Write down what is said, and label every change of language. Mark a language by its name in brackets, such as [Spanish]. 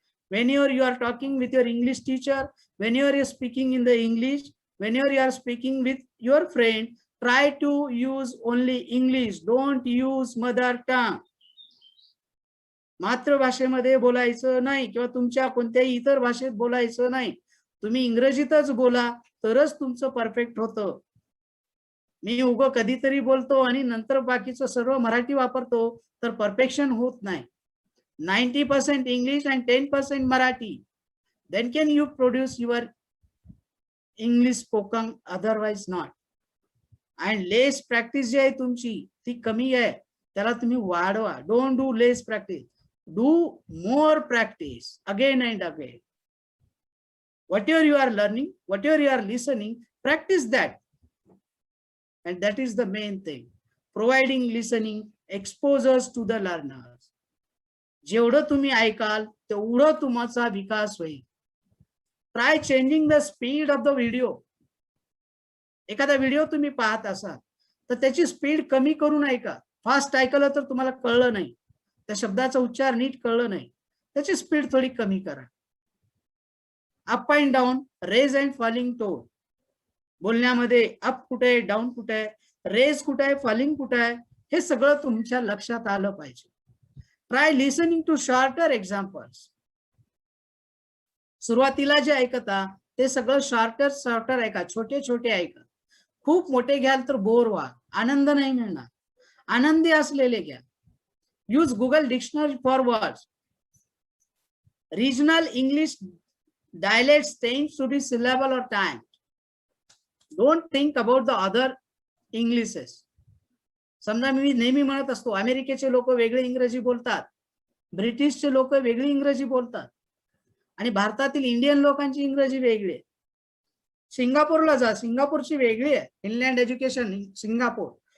[English] Whenever you are talking with your English teacher, whenever you are speaking in the English, whenever you are speaking with your friend, try to use only English. Don't use mother tongue. [Marathi] मातृभाषेमध्ये बोलायचं नाही किंवा तुमच्या कोणत्याही इतर भाषेत बोलायचं नाही. तुम्ही इंग्रजीतच बोला, तरच तुमचं परफेक्ट होतं. मी उगं कधीतरी बोलतो आणि नंतर बाकीचं सर्व मराठी वापरतो तर परफेक्शन होत नाही. [English] 90% English and 10% Marathi. Then can you produce your English spoken, otherwise not. And less practice [Marathi] जी आहे तुमची ती कमी आहे, त्याला तुम्ही वाढवा. [English] Don't do less practice. Do more practice again and again. Whatever you are learning, whatever you are listening, practice that. And that is the main thing. Providing listening exposures to the learners. [Marathi] जेवढं तुम्ही ऐकाल तेवढं तुमचा विकास होईल. [English] Try changing the speed of the video. [Marathi] एखादा video तुम्ही पाहत असाल तर त्याची स्पीड कमी करून ऐका. फास्ट ऐकलं तर तुम्हाला कळलं नाही, त्या शब्दाचा उच्चार नीट कळलं नाही, त्याची स्पीड थोडी कमी करा. [English] Up and down, raise and falling tone. [Marathi] बोलण्यामध्ये अप कुठे आहे, डाऊन कुठे आहे, रेज कुठे आहे, फॉलिंग कुठे आहे, हे सगळं तुमच्या लक्षात आलं पाहिजे. [English] Try listening to shorter examples. [Marathi] सुरुवातीला जे ऐकता ते सगळं शॉर्टर ऐका, छोटे छोटे ऐका. खूप मोठे घ्याल तर बोर व्हा, आनंद नाही मिळणार. आनंदी असलेले घ्या. [English] Use Google dictionary for words. Regional English dialects tends to be syllable or time. Don't think about the other Englishes. [Marathi] समजा मी नेहमी म्हणत असतो अमेरिकेचे लोक वेगळे इंग्रजी बोलतात, ब्रिटिशचे लोक वेगळी इंग्रजी बोलतात आणि भारतातील इंडियन लोकांची इंग्रजी वेगळी आहे. सिंगापूरला जा, सिंगापूरची वेगळी आहे, फिनलँड एज्युकेशन सिंगापूर.